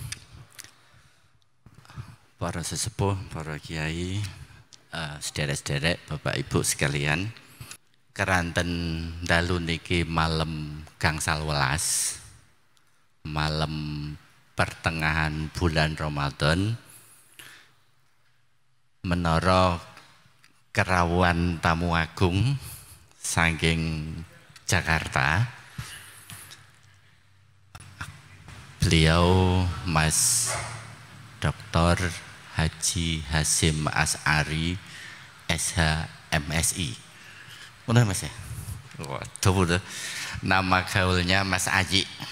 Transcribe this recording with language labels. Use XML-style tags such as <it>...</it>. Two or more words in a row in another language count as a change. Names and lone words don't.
<jv>Para sesepuh, para kiai, sederek-sederek, bapak ibu sekalian, keranten dalu niki malam gangsal welas,</jv> <id>malam pertengahan bulan Ramadan,</id> <jv>menara kerawuhan tamu agung saking Jakarta. Beliau Mas Dr. Haji Hasyim Asy'ari SH MSI.</jv> <id>Benar Mas ya? Waduh, nama gaulnya Mas Aji.</id>